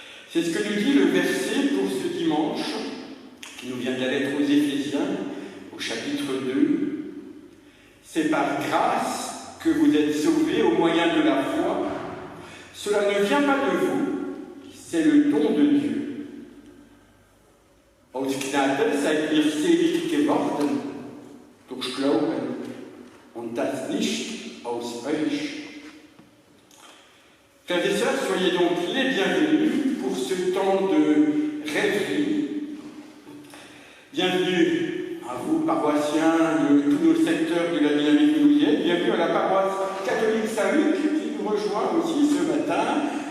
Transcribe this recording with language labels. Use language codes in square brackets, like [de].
[fr] C'est ce que nous dit le verset pour ce dimanche, qui nous vient de la lettre aux Éphésiens, au chapitre 2. C'est par grâce que vous êtes sauvés au moyen de la foi. Cela ne vient pas de vous, c'est le don de Dieu. [de] Aus Gnade seid ihr selig geworden, durch Glauben, und das nicht aus euch. [fr] Frères et sœurs, soyez donc les bienvenus pour ce temps de rêverie. Bienvenue à vous, paroissiens de tous nos secteurs de la dynamique noulienne. Bienvenue à la paroisse catholique Saint-Luc qui nous rejoint aussi ce matin.